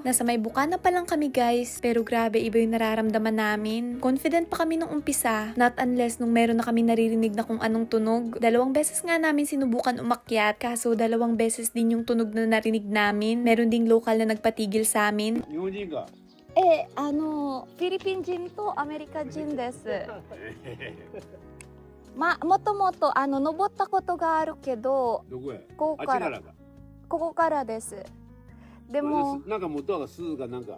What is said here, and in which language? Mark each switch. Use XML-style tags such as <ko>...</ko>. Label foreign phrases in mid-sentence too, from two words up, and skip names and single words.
<tl>Nasa may bukana pa lang kami guys. Pero grabe, iba yung nararamdaman namin. Confident pa kami nung umpisa.</tl> <en>Not unless</en> <tl>nung meron na kami naririnig na kung anong tunog. 2 beses nga namin sinubukan umakyat. Kaso 2 beses din yung tunog na narinig namin. Meron ding local na nagpatigil sa amin.</tl> <ja>日本人か。フィリピン人とアメリカ人です。もともと登ったことがあるけど、どこや。ここからあっちからか。ここからです。でも、なんか元は鈴かなんか。</ja>